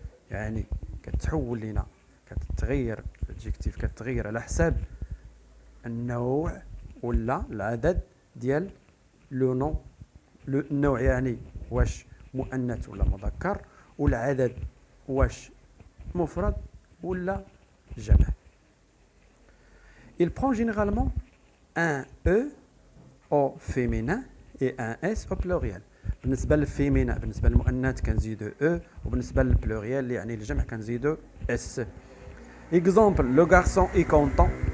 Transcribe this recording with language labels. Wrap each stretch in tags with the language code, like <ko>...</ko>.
<ar>يعني كتحول لنا كتغير الادجكتيف كتغير على حساب النوع ولا العدد ديال لو نو. النوع يعني واش مؤنث ولا مذكر، والعدد واش مفرد ولا جمع.</ar> <fr>Il prend généralement un E au féminin et un S au pluriel.</fr> <ar>بالنسبة للفيمينا بالنسبة للمؤنث كنزيدو E، وبالنسبة للبلوريال يعني الجمع كنزيدو S.</ar> <fr>Exemple, le garçon est content.</fr>